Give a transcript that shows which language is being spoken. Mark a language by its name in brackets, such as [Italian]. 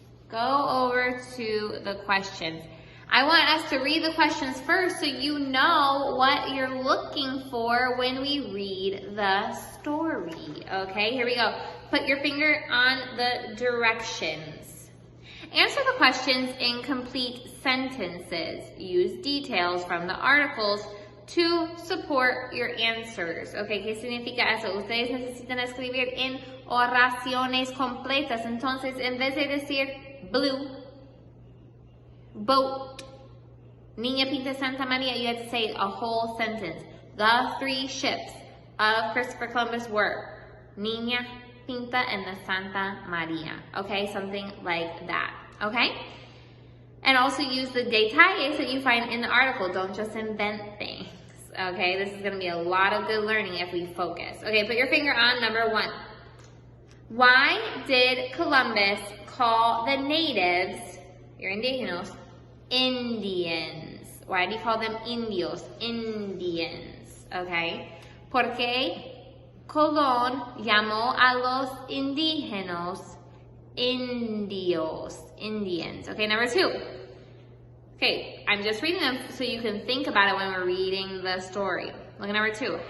[English] Go over to the questions. I want us to read the questions first so you know what you're looking for when we read the story. Okay, here we go. Put your finger on the directions. Answer the questions in complete sentences. Use details from the articles to support your answers. [Spanish] Okay, ¿qué significa eso? Ustedes necesitan escribir en oraciones completas. Entonces, en vez de decir [English] blue, boat, Niña pinta Santa Maria, you have to say a whole sentence. The 3 ships of Christopher Columbus were Niña Pinta and the Santa Maria. Okay, something like that. Okay? And also use the detalles that you find in the article. Don't just invent things. Okay, this is going to be a lot of good learning if we focus. Okay, put your finger on number 1. Why did Columbus call the natives, your indígenas, Indians? Why did he call them indios? Indians. Okay. [Spanish] ¿Por qué Colón llamó a los indígenas indios? [English] Indians. Okay, number 2. Okay, I'm just reading them so you can think about it when we're reading the story. Look at number 2.